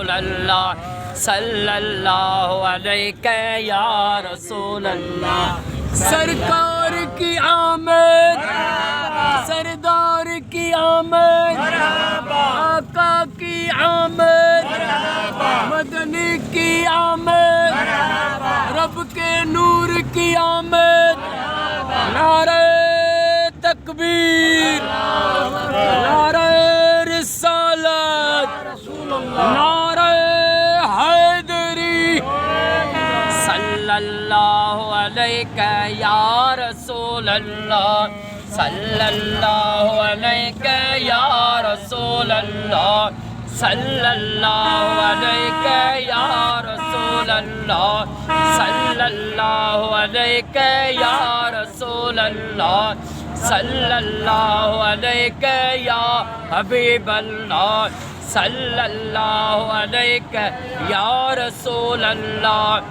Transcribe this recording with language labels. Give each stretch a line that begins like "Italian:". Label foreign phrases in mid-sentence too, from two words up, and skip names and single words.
Arabic: الله صلى الله عليه يا رسول الله.
Urdu: سرکار کی آمد، سردار کی آمد، آقا کی آمد، مدنی کی آمد، رب کے نور کی آمد. نعرے تکبیر، نعرے رسالت، نعرے حیدری.
Arabic: صلى الله عليه يا رسول الله صلى الله عليه يا رسول الله صلى الله عليه يا رسول الله صلى الله عليه يا رسول الله صلى الله عليه يا حبيب الله صلى الله عليه يا رسول الله